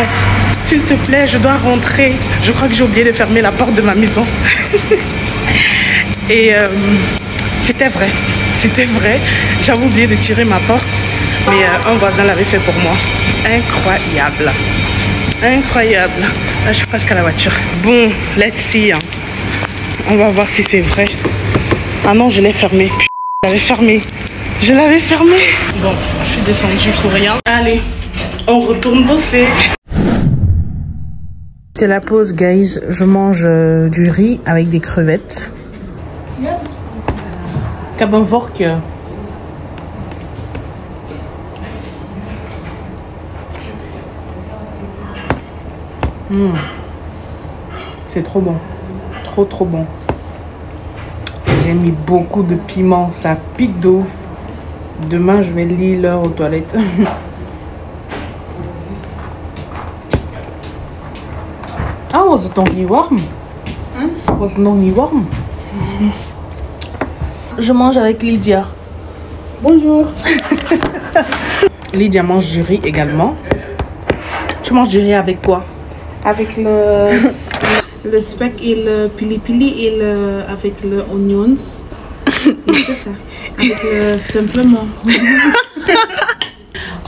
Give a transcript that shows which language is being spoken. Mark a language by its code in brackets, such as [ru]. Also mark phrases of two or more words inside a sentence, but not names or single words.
[fr] S'il te plaît, je dois rentrer. Je crois que j'ai oublié de fermer la porte de ma maison. Et c'était vrai. C'était vrai. J'avais oublié de tirer ma porte. Mais un voisin l'avait fait pour moi. Incroyable. Incroyable. Là, je suis presque à la voiture. Bon, [en] let's see. [fr] Hein. On va voir si c'est vrai. Ah non, je l'ai fermé. Je l'avais fermé. Je l'avais fermé. Bon, je suis descendue pour rien. Allez, on retourne bosser. C'est la pause, guys. Je mange du riz avec des crevettes. [nl] Ik heb een vorkje. [fr] C'est trop bon. Trop bon. J'ai mis beaucoup de piment. Ça pique de ouf. Demain, je vais lire l'heure aux toilettes. [nl] Ah, was het nog niet warm? Was het nog niet warm? [fr] Je mange avec Lydia. Bonjour. Lydia mange du riz également. Tu manges du riz avec quoi? Avec le speck et le pili-pili et avec le onions. C'est ça. Avec simplement.